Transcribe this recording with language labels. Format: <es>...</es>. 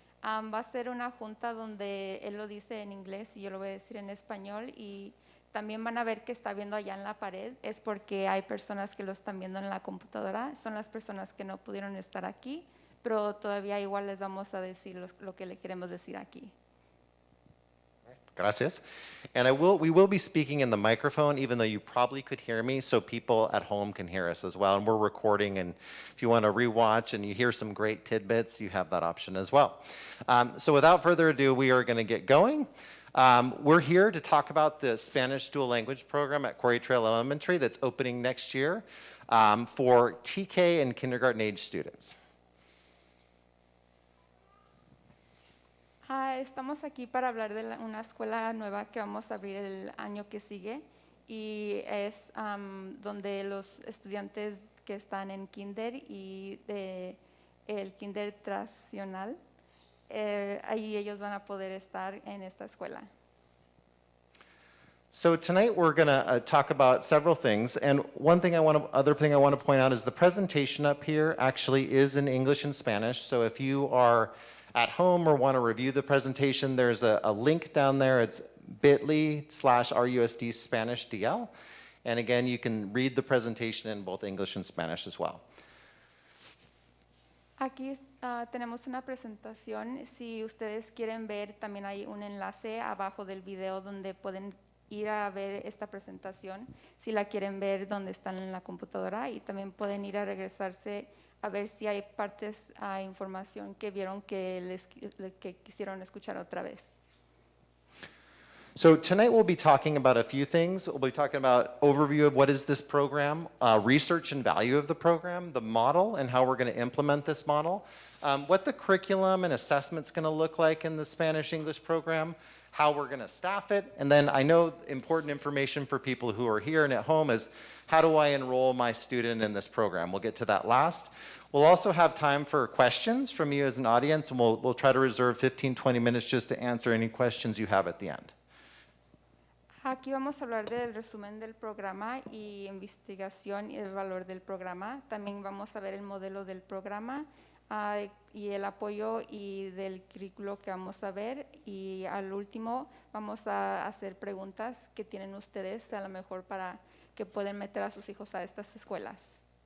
<es>Va a ser una junta donde él lo dice en inglés y yo lo voy a decir en español, y también van a ver que está viendo allá en la pared. Es porque hay personas que lo están viendo en la computadora. Son las personas que no pudieron estar aquí, pero todavía igual les vamos a decir lo que le queremos decir aquí. Gracias.</es> <en>And we will be speaking in the microphone, even though you probably could hear me, so people at home can hear us as well. And we're recording, and if you want to rewatch and you hear some great tidbits, you have that option as well. So without further ado, we are going to get going. We're here to talk about the Spanish dual language program at Quarry Trail Elementary that's opening next year for TK and kindergarten age students.</en> <es>Estamos aquí para hablar de una escuela nueva que vamos a abrir el año que sigue, y es donde los estudiantes que están en kinder y el kinder tradicional, ahí ellos van a poder estar en esta escuela.</es> <en>So tonight we're going to talk about several things, and other thing I want to point out is the presentation up here actually is in English and Spanish. So if you are at home or want to review the presentation, there's a link down there. It's bit.ly/RUSD Spanish DL, and again you can read the presentation in both English and Spanish as well.</en> <es>Aquí tenemos una presentación. Si ustedes quieren ver, también hay un enlace abajo del video donde pueden ir a ver esta presentación si la quieren ver donde están en la computadora, y también pueden ir a regresarse a ver si hay partes, información que vieron que quisieron escuchar otra vez.</es> <en>So tonight we'll be talking about a few things. We'll be talking about overview of what is this program, research and value of the program, the model and how we're going to implement this model, what the curriculum and assessment's going to look like in the Spanish-English program, how we're going to staff it, and then I know important information for people who are here and at home is how do I enroll my student in this program? We'll get to that last. We'll also have time for questions from you as an audience, and we'll try to reserve 15-20 minutes just to answer any questions you have at the end.</en> <es>Aquí vamos a hablar del resumen del programa y investigación y el valor del programa. También vamos a ver el modelo del programa y el apoyo y del currículo que vamos a ver. Y al último vamos a hacer preguntas que tienen ustedes a lo mejor para que pueden meter a sus hijos a estas escuelas.</es>